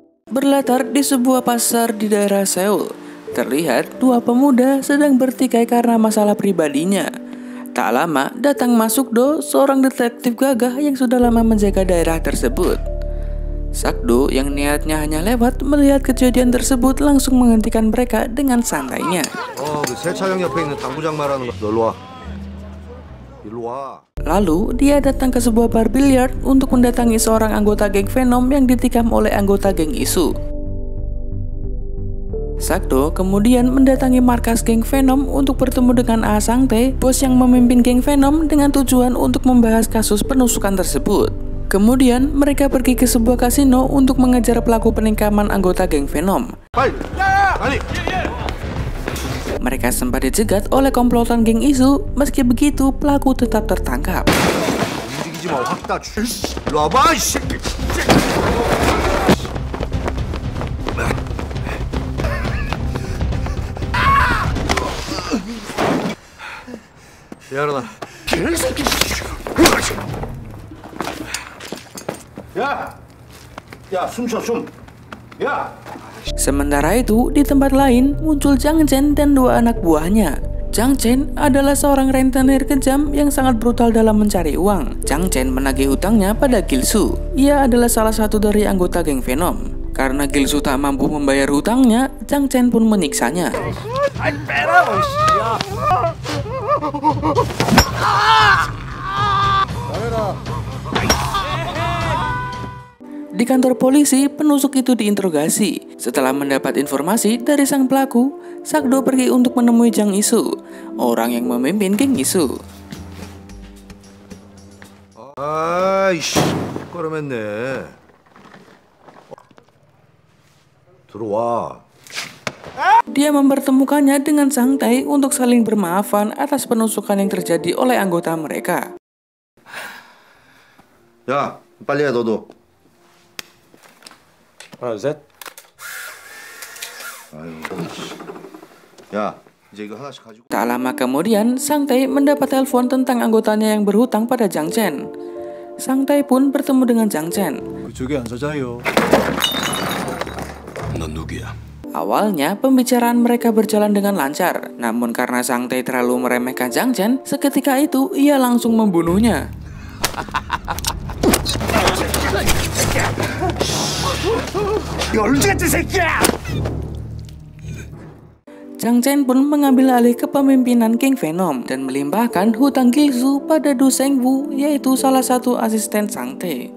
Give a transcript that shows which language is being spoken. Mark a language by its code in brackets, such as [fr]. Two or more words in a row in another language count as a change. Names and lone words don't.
[id] Berlatar di sebuah pasar di daerah Seoul, terlihat dua pemuda sedang bertikai karena masalah pribadinya. Tak lama datang masuk Do, seorang detektif gagah yang sudah lama menjaga daerah tersebut. Sakdo yang niatnya hanya lewat melihat kejadian tersebut langsung menghentikan mereka dengan santainya. [ko] 그 세차장 옆에 있는 당구장 말하는 거. 너 일로 와. [id] Lalu dia datang ke sebuah bar biliar untuk mendatangi seorang anggota geng Venom yang ditikam oleh anggota geng Isu. Sakdo kemudian mendatangi markas geng Venom untuk bertemu dengan Ah Sang-tae, bos yang memimpin geng Venom, dengan tujuan untuk membahas kasus penusukan tersebut. Kemudian mereka pergi ke sebuah kasino untuk mengejar pelaku penikaman anggota geng Venom. Mereka sempat dicegat oleh komplotan geng Isu. Meski begitu, pelaku tetap tertangkap. [ko] 움직이지 마. 확 다. 일로 와봐, 이 새끼. 야르나. 개새끼. 야, 숨 쉬어, 숨. 야. [id] Sementara itu, di tempat lain muncul Jang Chen dan dua anak buahnya. Jang Chen adalah seorang rentenir kejam yang sangat brutal dalam mencari uang. Jang Chen menagih hutangnya pada Gilsu. Ia adalah salah satu dari anggota geng Venom. Karena Gilsu tak mampu membayar hutangnya, Jang Chen pun menyiksanya. Di kantor polisi, penusuk itu diinterogasi. Setelah mendapat informasi dari sang pelaku, Sakdo pergi untuk menemui Jang Isu, orang yang memimpin geng Isu. [ko] 아이씨, 꺼름했네. 들어와. [id] Dia mempertemukannya dengan Sang-tae untuk saling bermaafan atas penusukan yang terjadi oleh anggota mereka. [ko] 야, 빨리 해, 너도. 하나, 둘, 셋. 야, 이제 이거 하나씩 가지고. [id] Tak lama kemudian, Sang-tae mendapat telepon tentang anggotanya yang berhutang pada Jang Chen. Sang-tae pun bertemu dengan Jang Chen. [ko] 그쪽에 안 서자요. 넌 누구야? [id] Awalnya, pembicaraan mereka berjalan dengan lancar. Namun karena Sang-tae terlalu meremehkan Jang Chen, seketika itu ia langsung membunuhnya. Jang Chen pun mengambil alih kepemimpinan geng Venom dan melimpahkan hutang Gilsu pada Du Seng-woo, yaitu salah satu asisten Sang-tae.